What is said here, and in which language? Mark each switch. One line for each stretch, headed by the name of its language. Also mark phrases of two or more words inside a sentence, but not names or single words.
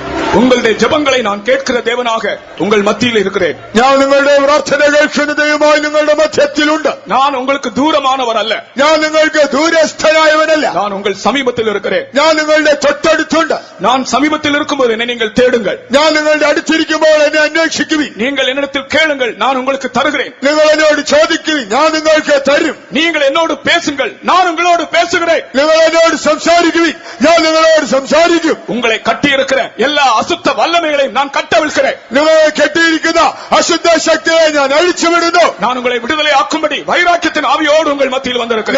Tamil: உங்களுடைய ஜெபங்களை நான் கேட்கிற தேவனாக உங்கள் மத்தியில் இருக்கிறேன்.
Malayalam: ഞാൻ നിങ്ങളുടെ പ്രാർത്ഥന കേൾക്കുന്ന ദൈവമായി നിങ്ങളുടെ മധ്യത്തിലുണ്ട്.
Tamil: நான் உங்களுக்கு தூரமானவர் அல்ல,
Malayalam: ഞാൻ നിങ്ങൾക്ക് ദൂരസ്ഥനായവനല്ല.
Tamil: நான் உங்கள் சமீபத்தில் இருக்கிறேன்.
Malayalam: ഞാൻ നിങ്ങളുടെ തൊട്ടടുത്തുണ്ട്.
Tamil: நான் சமீபத்தில் இருக்கும்போது என்னை நீங்கள் தேடுங்கள்.
Malayalam: ഞാൻ നിങ്ങളുടെ അടുത്തിരിക്കുമ്പോൾ എന്നെ അന്വേഷിക്കുവിൻ.
Tamil: நீங்கள் என்னிடத்தில் கேளுங்கள், நான் உங்களுக்கு தருகிறேன்.
Malayalam: നിങ്ങൾ എന്നോട് ചോദിക്കുവിൻ, ഞാൻ നിങ്ങൾക്ക് തരും.
Tamil: நீங்கள் என்னோடு பேசுங்கள், நான் உங்களோடு பேசுகிறேன்.
Malayalam: നിങ്ങൾ എന്നോട് സംസാരിക്കുവിൻ, ഞാൻ നിങ്ങളോട് സംസാരിക്കും.
Tamil: உங்களை கட்டியிருக்கிற எல்லா அசுத்த வல்லமைகளையும் நான் கட்டவிழ்கிறேன்.
Malayalam: നിങ്ങളെ കെട്ടിയിരിക്കുന്ന അശുദ്ധ ശക്തിയെ ഞാൻ അഴിച്ചുവിടുന്നു.
Tamil: நான் உங்களை விடுதலை ஆக்கும்படி வைராக்கியத்தின் ஆவியோடு உங்கள் மத்தியில் வந்திருக்கிறேன்.